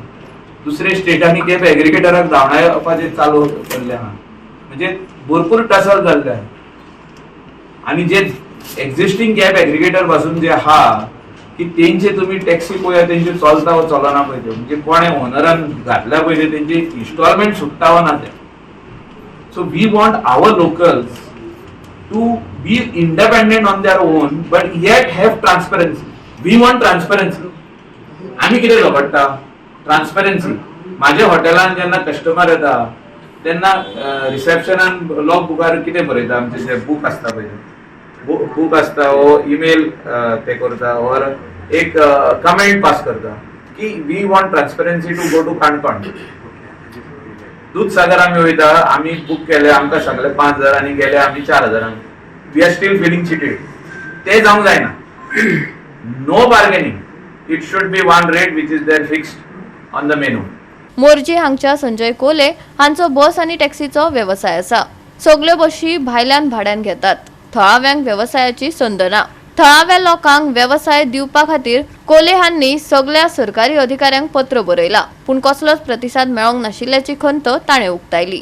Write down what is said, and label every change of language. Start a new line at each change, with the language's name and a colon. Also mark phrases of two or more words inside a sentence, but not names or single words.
Konkani: दुसरे स्टेटांनी
English: cab aggregator
Konkani: धांवडावपाचें चालू केल्लें आहा, म्हणजे भरपूर टसल जाल्ले आहा. आनी जे
English: existing cab aggregator
Konkani: पासून जे आहा की तेंचे तुमी टॅक्सी पळया तेंचे चलता वा चलना पळय ते, म्हणजे कोणे ओनरान घातल्या पळय ते तेंचे इन्स्टॉलमेंट सुट्टा वा ना ते.
English: so we want our locals to be independent on their own but yet have transparency. We want transparency.
Konkani: आम्ही कितें झगडटा ट्रान्सपरन्सी. माझ्या हॉटेलान जेन्ना कस्टमर येता तेन्ना रिसेप्शनान
English: log book
Konkani: कितें बरयता, आमचे जे बूक आसता पळय बूक आसता वो ईमेल ते करता और एक कमेंट पास करता की
English: we want transparency to go to
Konkani: काणकोण. दूधसागर आम्ही वयता, आम्ही बूक केले आमकां सांगले 5,000 आनी गेले आम्ही 4,000.
English: we are still feeling cheated.
Konkani: ते जावंक जायना.
English: no bargaining. it should be one rate which is there fixed on the menu.
Konkani: मोर्जे हांगच्या संजय कोले हांचो बस आनी टॅक्सीचो व्यवसाय आसा. सगल्यो बशी भायल्यान भाड्यान घेतात. थळाव्यांक व्यवसायाची संद ना. थळाव्या लोकांक व्यवसाय दिवपा खातीर कोले हांनी सगळ्या सरकारी अधिकाऱ्यांक पत्र बरयला, पूण कसलोच प्रतिसाद मेळोंक नाशिल्ल्याची खंत ताणें उक्तायली.